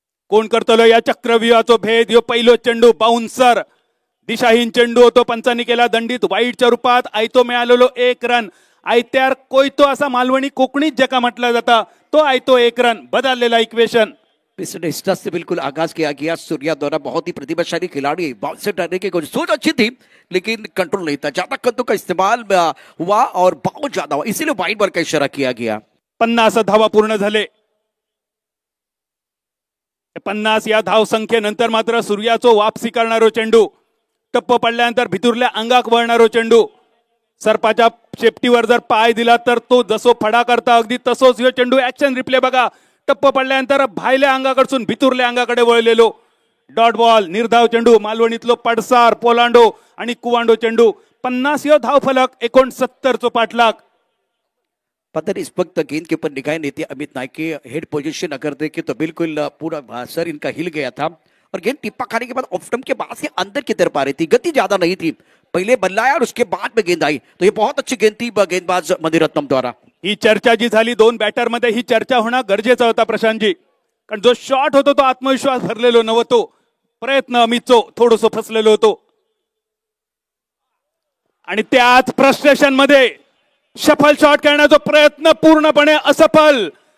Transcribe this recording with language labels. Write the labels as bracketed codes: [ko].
[kok] कोण करतलो या चक्रव्यूहाचो भेद? ह्यो पहिलो चेंडू बाउन्सर, दिशाहीन चेंडू होतो, पंचांनी केला दंडित वाईटच्या रूपात। आयतो मिळालेलो 1 रन, आयत्यार कोयतो असा मालवणी कोकणीत जका म्हटलं जाता तो आयतो 1 रन, बदललेला इक्वेशन। [hi] पिछले स्टार्ट से बिल्कुल आगाज किया गया। सूर्या द्वारा बहुत ही प्रतिभाशाली खिलाड़ी, बाउंसर डालने की कोशिश सोच अच्छी थी लेकिन कंट्रोल नहीं था, ज्यादा कद्दू का इस्तेमाल हुआ और बहुत ज्यादा हुआ, इसीलिए वाइड बॉल का इशारा किया गया। [kok] 50 धावा पूर्ण झाले। 50 या धाव संख्येनंतर मात्र सूर्याचो वापसी करणारो चेंडू, टप्प पडल्यानंतर भितुरल्या अंगाक वळणारो चेंडू, सरपाच्या शेपटीवर जर पाय दिला तर तो जसो फडा करता अगदी तसोच ह्यो चेंडू ऍक्शन रिप्ले बघा, टप्प पडल्यानंतर भायल्या अंगाकडसून भितुरल्या अंगाकडे वळलेलो डॉट बॉल, निर्धाव चेंडू, मालवणीतलो पडसार, पोलांडो आणि कुवांडो चेंडू। 50 यो धाव फलक, 69 चो पाठलाग। [hi] पता नहीं इस वक्त गेंद के ऊपर निगाहें नहीं थी अमित नाइक के, हेड पोजीशन अगर देखे तो बिल्कुल पूरा सर इनका हिल गया था और गेंद टिप्पा खाने के बाद ऑफ स्टंप के बाद से अंदर की तरफ आ रही थी, गति ज्यादा नहीं थी, पहले बल्लाया और उसके बाद में गेंद आई, तो ये बहुत अच्छी गेंद थी गेंदबाज मणिरत्नम द्वारा। [kok] ही चर्चा जी झाली दोन बॅटर मध्ये, ही चर्चा होणं गरजेचं होता प्रशांतजी, कारण जो शॉट होतो तो आत्मविश्वास भरलेलो नव्हतो, प्रयत्न अमितचो थोडंसं फसलेलो होतो आणि त्याच फ्रस्ट्रेशन मध्ये शफल शॉट करण्याचा प्रयत्न पूर्णपणे असफल।